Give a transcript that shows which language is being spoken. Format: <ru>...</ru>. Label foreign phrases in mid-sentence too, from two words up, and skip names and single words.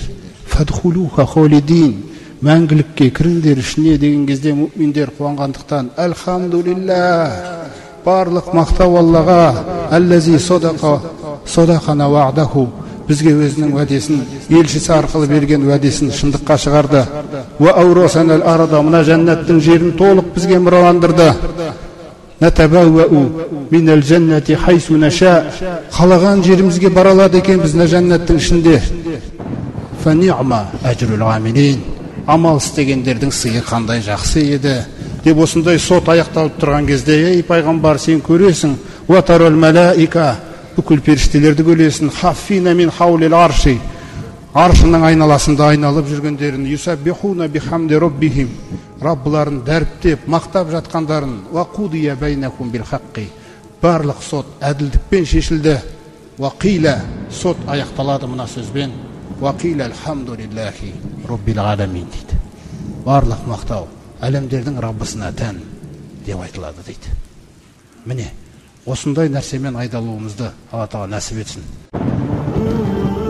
<ar>فادخلوها خالدين,</ar> <kk>мәңгілікке кіріңдер ішіне деген кезде мүминдер қуанғандықтан "Альхамдулилlah, барлық мақтау Аллаға,</kk> <ar>الذي صدقنا وعده",</ar> <kk>бізге өзінің уәдесін, елшісі арқылы берген уәдесін шындыққа шығарды.</kk> <ar>"وأورثنا الأرض",</ar> <kk>мына жәннаттың жерін толық бізге мұраландырды.</kk> <ar>نتبوأ من الجنة حيث نشاء.</ar> <kk>Қалаған жерімізге бара алады екенбіз жәннаттың ішінде.</kk> <ar>فنعم أجر العاملين.</ar> <kk>Амал істегендердің сыйы қандай жақсы еді деп осындай сот аяқталып тұрған кезде, ей пайғамбар, сен көресің,</kk> <ar>وترى الملائكة,</ar> <kk>бүкіл періштелерді көресің,</kk> <ar>حافين من حول العرش,</ar> <kk>аршының айналасында айналып жүргендерін,</kk> <ar>يسبحون بحمد ربهم,</ar> <kk>раббыларын дәріптеп мақтап жатқандарын,</kk> <ar>وقضي بينكم بالحق,</ar> <kk>барлық сот әділдікпен шешілді,</kk> <ar>وقيل,</ar> <kk>сот аяқталады мына сөзбен,</kk> <ar>وقيل الحمد لله رب العالمين дейді.</ar> <kk>Барлық мақтау әлемдердің Раббысына тән деп айтылады дейді. Міне, осындай нәрсемен айдалуымызды Алла Тағала нәсіп етсін.</kk>